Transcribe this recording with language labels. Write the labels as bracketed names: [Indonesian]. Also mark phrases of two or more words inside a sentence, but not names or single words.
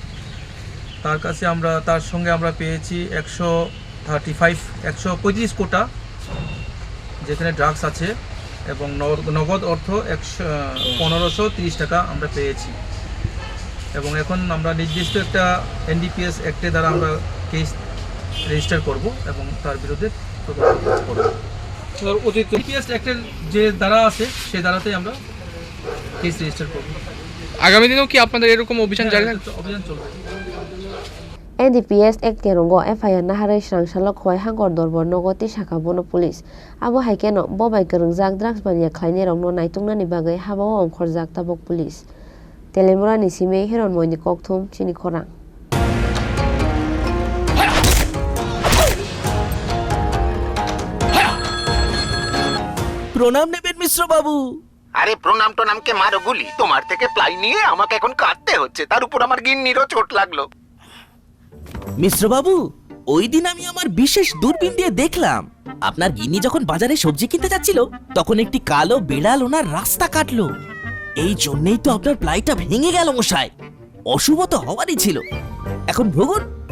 [Bangla] তার সঙ্গে আমরা পেয়েছি 135 কোটা যেখানে ড্রাগস আছে এবং নগদ অর্থ 1530 টাকা আমরা পেয়েছি এবং এখন আমরা নির্দিষ্ট একটা [English] NDPS Act [Bangla] দ্বারা আমরা [English] case register [Bangla] করব এবং তার বিরুদ্ধে তদন্ত করব [English] NDPS Act's [Bangla] যে ধারা আছে সেই ধারাতেই আমরা [English] case register [Bangla] করব আগামী দিনেও কি আপনাদের এরকম অভিযান জারি থাকবে অভিযান চলবে [English] NDPS Act [Kok Borok] kerongo FIR naharai srangshalo khoi hangor dorbor nogoti saka bono police abo haikeno bobai kringjak drugs baniya khlainai rokno naitungnani bagai habao ongkhorjak tabok police Telemura ni sime heron moini kokthum Chini Khorang [Bangla] প্রণাম নেবেন মিশ্র বাবু আরে প্রণাম টনামকে মারো গুলি তোমার থেকে প্লাই নিয়ে আমাকে এখন কাটতে হচ্ছে তার উপর আমার গিন্নিরও চোট লাগলো মিশ্র বাবু ওই দিন আমি আমার বিশেষ দূরবীন দিয়ে দেখলাম আপনার গিন্নি যখন বাজারে সবজি কিনতে যাচ্ছিল তখন একটি কালো বিড়াল ওনার রাস্তা কাটলো এই জন্যই তো আপনার প্লাইটা ভেঙে গেল মশাই অশুভ তো হওয়ারই ছিল এখন ভোগুন